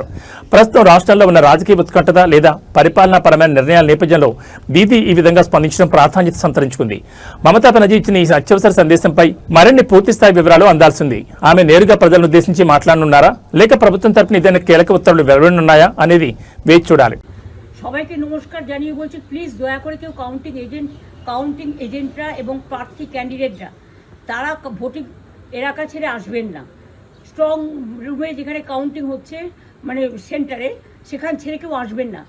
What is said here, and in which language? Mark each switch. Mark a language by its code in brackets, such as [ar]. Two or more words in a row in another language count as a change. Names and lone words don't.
[te] ప్రస్తుతం రాష్ట్రంలో ఉన్న రాజకీయ ఉత్కంఠత లేదా పరిపాలనాపరమైన నిర్ణయాల నేపథ్యంలో దీదీ ఈ విధంగా స్పందించడం ప్రాధాన్యత సంతరించుకుంది. మమతా బెనర్జీ ఇచ్చిన ఈ అత్యవసర సందేశంపై మరిన్ని పూర్తిస్థాయి వివరాలు అందాల్సింది. ఆమె నేరుగా ప్రజలను ఉద్దేశించి మాట్లాడనున్నారా, లేక ప్రభుత్వం తరపున ఏదైనా కీలక ఉత్తర్వులు వెలువడనున్నాయా అనేది వేచి చూడాలి. [bn] সবাইকে নমস্কার জানিয়ে বলছি, প্লিজ দয়া করে কেউ [en] counting agents [bn] এবং প্রার্থী ক্যান্ডিডেটরা তারা ভোটিং এলাকা ছেড়ে আসবেন না। [en] strong room [bn] যেখানে কাউন্টিং হচ্ছে মানে সেন্টারে সেখান ছেড়ে কেউ আসবেন না।